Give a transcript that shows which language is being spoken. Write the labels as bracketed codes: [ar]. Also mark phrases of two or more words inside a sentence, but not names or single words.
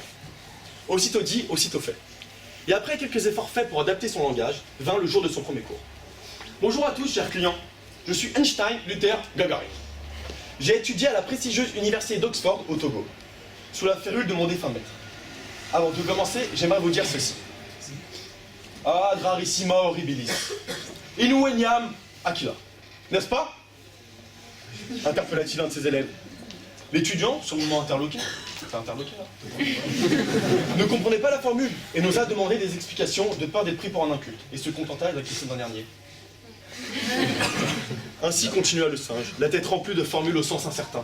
[fr] Aussitôt dit, aussitôt fait. Et après quelques efforts faits pour adapter son langage, vint le jour de son premier cours. « Bonjour à tous, chers clients. Je suis Einstein Luther Gagarin. J'ai étudié à la prestigieuse université d'Oxford au Togo, sous la férule de mon défunt maître. Avant de commencer, j'aimerais vous dire ceci. [la] Ad rarissima horribilis. In veniam aquila. [fr] N'est-ce pas? Interpella-t-il un de ses élèves. L'étudiant, sur le moment interloqué, ne comprenait pas la formule et n'osa demander des explications de peur d'être pris pour un inculte et se contenta de la question d'un dernier. Ainsi continua le singe, la tête remplie de formules au sens incertain.